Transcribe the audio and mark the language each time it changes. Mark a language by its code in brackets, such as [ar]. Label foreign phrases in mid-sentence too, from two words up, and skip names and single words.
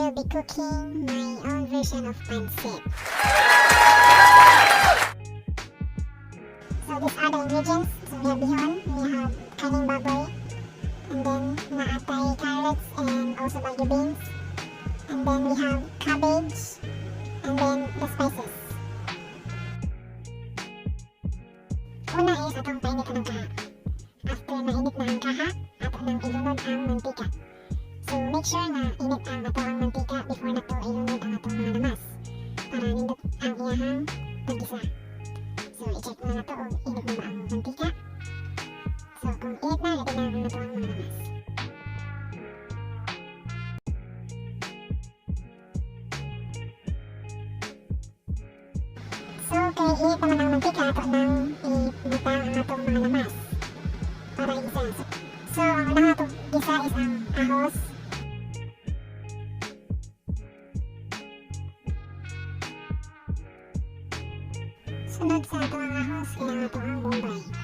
[en] cooking my own version of pansit. So these are the ingredients. So we have bihon, we have [ceb] kaning baboy, [en] and then naatay carrots and also bagu beans, and then we have cabbage, and then the spices. [ceb] Una is atong painit ng kaha. After mainit na ang kaha, ato nang ilunod ang mantika. So [en] make sure [ceb] na init ang ato ang mantika before na to ilunod ang atong mga lamas para nindot ang iyahang paggisa. So i-check na na to kung init na ba ang mantika. So kung init na, lagyan na to ang mga lamas. So kaya init naman ang mantika, ato nang ibutang ang atong mga lamas para igisa. So ang unang atong gisa is ang ahos. Sunod sa ato ang ahos, kailangan ato ang bombay.